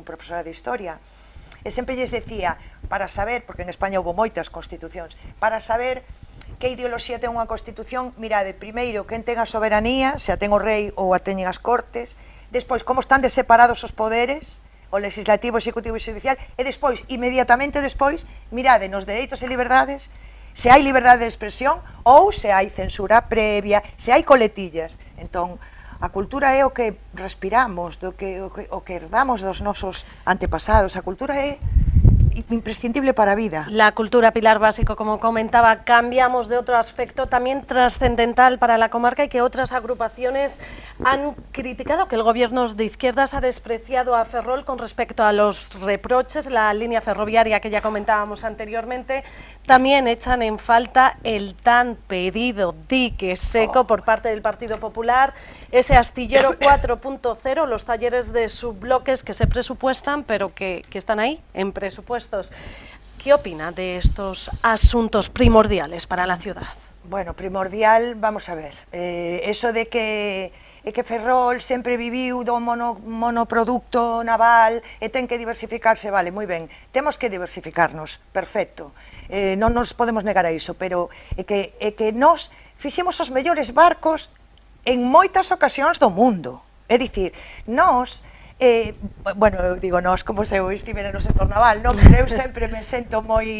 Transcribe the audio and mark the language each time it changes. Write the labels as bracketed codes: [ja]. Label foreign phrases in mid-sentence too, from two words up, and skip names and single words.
[gl] un profesor de historia, e sempre lles decía, para saber, porque en España houve moitas constitucións, para saber que ideoloxía ten unha constitución, mirade, primeiro, quen ten a soberanía, se a ten o rei ou a teñen as cortes, despois, como están separados os poderes, o legislativo, executivo e judicial, e despois, inmediatamente despois, mirade nos dereitos e liberdades, se hai liberdade de expresión ou se hai censura previa, se hai coletillas. Entón, a cultura é o que respiramos, o que herdamos dos nosos antepasados. A cultura é imprescindible para a vida. [es] La cultura, pilar básico, como comentaba. Cambiamos de otro aspecto también trascendental para la comarca y que otras agrupaciones han criticado, que el gobierno de izquierdas ha despreciado a Ferrol con respecto a los reproches. La línea ferroviaria que ya comentábamos anteriormente, también echan en falta el tan pedido dique seco por parte del Partido Popular, ese astillero 4.0, los talleres de subbloques que se presupuestan, pero que están ahí en presupuestos. ¿Qué opina de estos asuntos primordiales para la ciudad? [gl] Bueno, primordial, [es] vamos a ver, eso de que [gl] e que Ferrol sempre viviu do monoproducto naval e ten que diversificarse, vale, moi ben, temos que diversificarnos, perfecto, non nos podemos negar a iso, pero é que nós fixemos os mellores barcos en moitas ocasións do mundo, é dicir, nós, bueno, eu digo nós como se eu estivera no sector naval, non, pero eu sempre me sento moi...